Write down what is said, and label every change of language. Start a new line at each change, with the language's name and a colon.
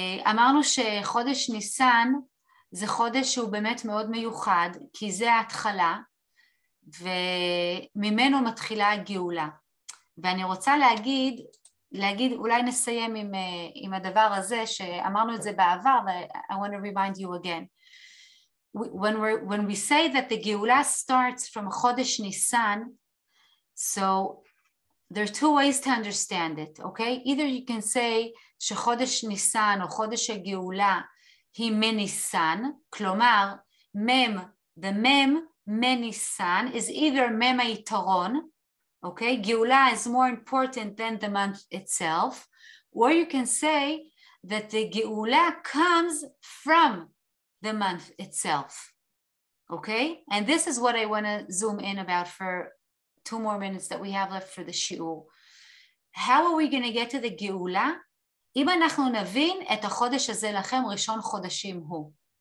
Hebrew: אמרנו שחודש ניסן זה חודש שהוא באמת מאוד מיוחד, כי זה ההתחלה, וממנו מתחילה הגאולה. ואני רוצה להגיד, אולי נסיים עם הדבר הזה, שאמרנו את זה בעבר,
English: I want to remind you again. When we say that the גאולה starts from חודש ניסן, so there are two ways to understand it, okay? Either you can say
Hebrew: שחודש ניסן או חודש הגאולה היא מניסן, כלומר, the mem מניסן is either mem היתרון, okay?
English: גאולה is more important than the month itself, or you can say that the גאולה comes from the month itself, okay? And this is what I want to zoom in about for 2 more minutes that we have left for the shiur. How are we going to get to the גאולה?
Hebrew: אם אנחנו נבין את החודש הזה לכם, ראשון חודשים הוא.